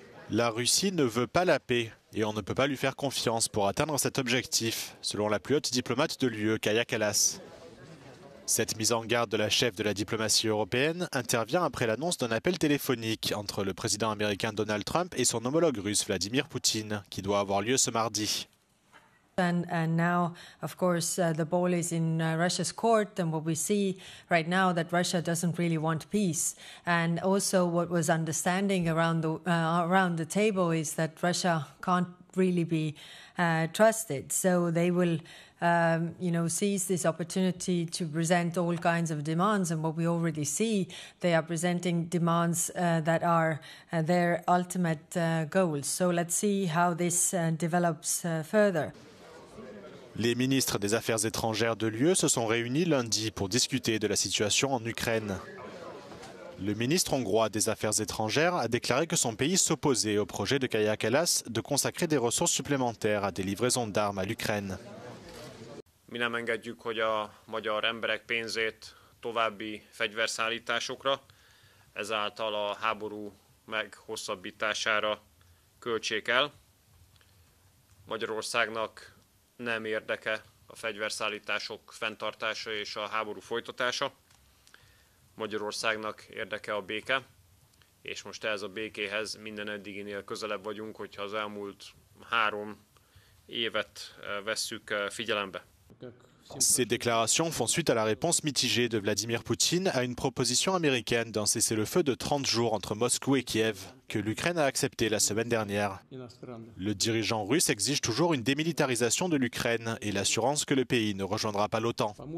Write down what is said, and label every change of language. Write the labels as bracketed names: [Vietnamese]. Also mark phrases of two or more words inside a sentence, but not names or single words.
[French] La Russie ne veut pas la paix et on ne peut pas lui faire confiance pour atteindre cet objectif, selon la plus haute diplomate de l'UE, Kaja Kallas. Cette mise en garde de la chef de la diplomatie européenne intervient après l'annonce d'un appel téléphonique entre le président américain Donald Trump et son homologue russe Vladimir Poutine, qui doit avoir lieu ce mardi. [English] And now, of course, the ball is in Russia's court, and what we see right now that Russia doesn't really want peace. And also, what was understanding around the table is that Russia can't really be trusted. So they will, seize this opportunity to present all kinds of demands. And what we already see, they are presenting demands that are their ultimate goals. So let's see how this develops further. [French] Les ministres des Affaires étrangères de l'UE se sont réunis lundi pour discuter de la situation en Ukraine. Le ministre hongrois des Affaires étrangères a déclaré que son pays s'opposait au projet de Kaja Kallas de consacrer des ressources supplémentaires à des livraisons d'armes à l'Ukraine. [Hungarian] Mi nem engedjük, hogy a magyar emberek pénzét további fegyverszállításokra, ezáltal a háború meghosszabbítására költsék el. Magyarországnak nem érdeke a fegyverszállítások fenntartása és a háború folytatása. Magyarországnak érdeke a béke, és most ehhez a békéhez minden eddiginél közelebb vagyunk, hogyha az elmúlt 3 évet vesszük figyelembe. [French] Ces déclarations font suite à la réponse mitigée de Vladimir Poutine à une proposition américaine d'un cessez-le-feu de 30 jours entre Moscou et Kiev, que l'Ukraine a accepté la semaine dernière. Le dirigeant russe exige toujours une démilitarisation de l'Ukraine et l'assurance que le pays ne rejoindra pas l'OTAN.